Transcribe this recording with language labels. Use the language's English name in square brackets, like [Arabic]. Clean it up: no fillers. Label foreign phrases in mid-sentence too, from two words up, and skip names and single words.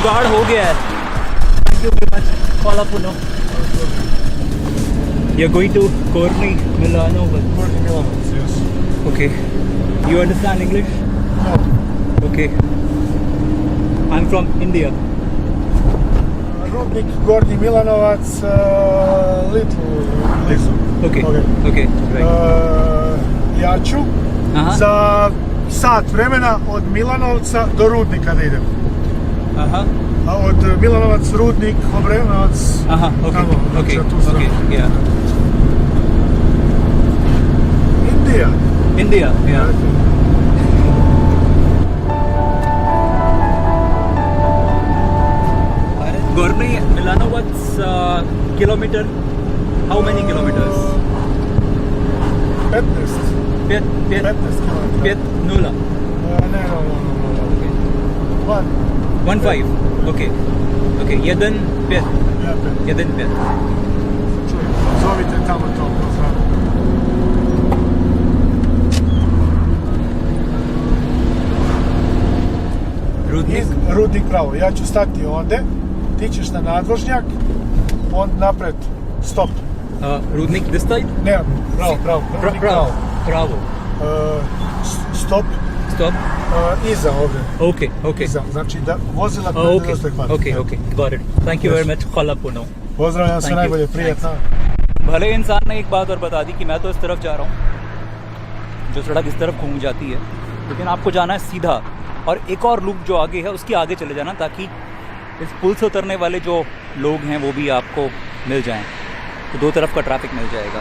[Hindi] हो गया है. [English] Thank you very much. [Serbian] Kuala Puno. [English] You're going to Corny, Milano. Corny Milanovac, yes. Okay. You understand English? No. Okay. I'm from India. [Serbian] Rudnik, Gornji Milanovac, little blizu. [English] Okay. Okay. Right. [Serbian] Ja ću Aha. za sat vremena od Milanovca do Rudnika da idem. Aha. A od Milanovac, Rudnik, Obrenovac, [English] Aha. Okay. [Serbian] tamo, [English] Okay. [Serbian] znači, tu sam. [English] Okay. Yeah. [Serbian] Indija. [English] India. Yeah. Gorny Milanovac kilometer. How many kilometers? 15. 5 [Serbian] kilometara. 0. Ne. [English] 15. Okay. Okay. Jedan 5. [Serbian] Ja, 5. Jedan 5. Čuj, zovite tamo to, poznam. Rudnik. Rudnik pravo, ja ću stati ovde, ti ćeš na nadvožnjak, on napred, stop. [English] Rudnik this side? [Serbian] Ne, pravo, Rudnik pravo. Bravo. Stop, Stop. iza ovde. [English] Okay. Okay. [Serbian] Iza, znači da vozila [English] Oh, okay. [Serbian] dosta hvata. [English] Okay. Okay. Got it. Thank you Yes. very much. [Serbian] Kuala Puno. Pozdravljam, sve [English] Thank you. [Serbian] najbolje, prijatno. [Hindi] भले इंसान ने एक बात और बता दी कि मैं तो इस तरफ जा रहा हूँ, जो सड़क इस तरफ घूम जाती है, लेकिन आपको जाना है सीधा और एक और लूप जो आगे है उसके आगे चले जाना, ताकि इस पुल से उतरने वाले जो लोग हैं वो भी आपको मिल जाएं, तो दो तरफ का ट्रैफिक मिल जाएगा.